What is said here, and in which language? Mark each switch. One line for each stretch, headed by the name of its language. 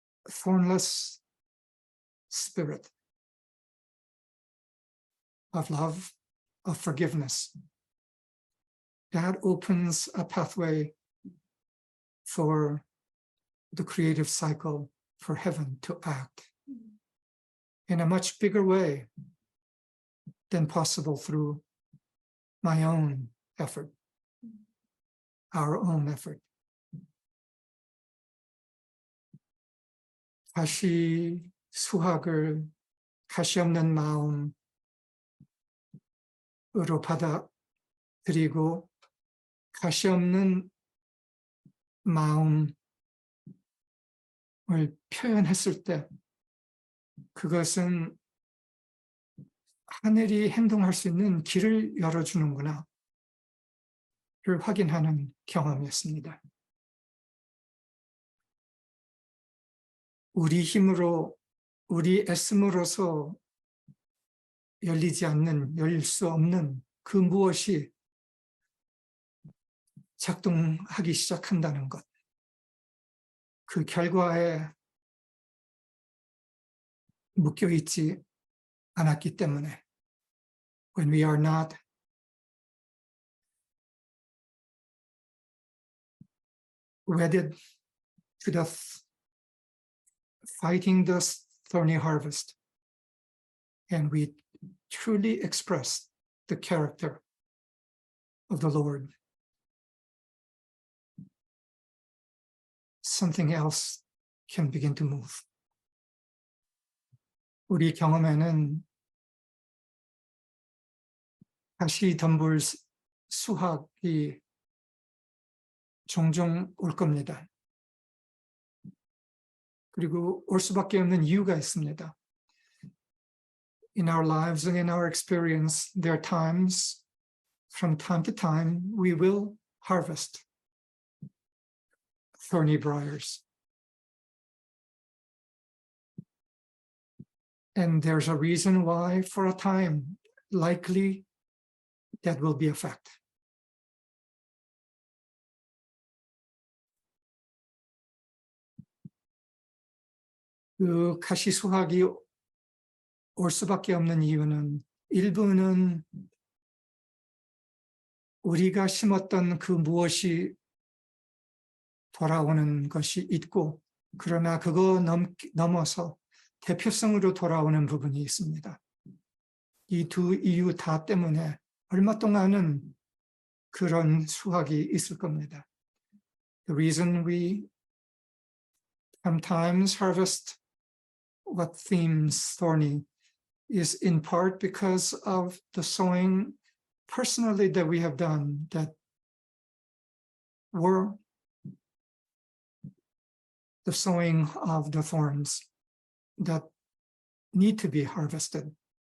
English: thornless spirit of love, of forgiveness, that opens a pathway for the creative cycle, for heaven to act in a much bigger way than possible through my own effort, our own effort.
Korean: 가시 수확을 가시 없는 마음으로 받아들이고 가시 없는 마음을 표현했을 때 그것은 하늘이 행동할 수 있는 길을 열어주는구나를 확인하는 경험이었습니다. 우리 힘으로, 우리 애씀으로서 열리지 않는, 열릴 수 없는 그 무엇이 작동하기 시작한다는 것. 그 결과에 묶여있지 않았기 때문에
English: when we are not wedded to the fighting the thorny harvest and we truly express the character of the Lord, something else can begin to move.
Korean: 우리 경험에는 가시 덤불 수확이 종종 올 겁니다. 그리고 올 수밖에 없는 이유가 있습니다.
English: In our lives and in our experience, there are times, from time to time, we will harvest thorny briars. And there's a reason why, for a time, likely that will be a fact.
Korean: 그 가시 수확이 올 수밖에 없는 이유는 일부는 우리가 심었던 그 무엇이 돌아오는 것이 있고 그러나 그거 넘어서 대표성으로 돌아오는 부분이 있습니다. 이 두 이유 다 때문에 얼마 동안은 그런 수확이 있을 겁니다.
English: The reason we sometimes harvest what seems thorny is in part because of the sowing personally that we have done that were the sowing of the thorns that need to be harvested.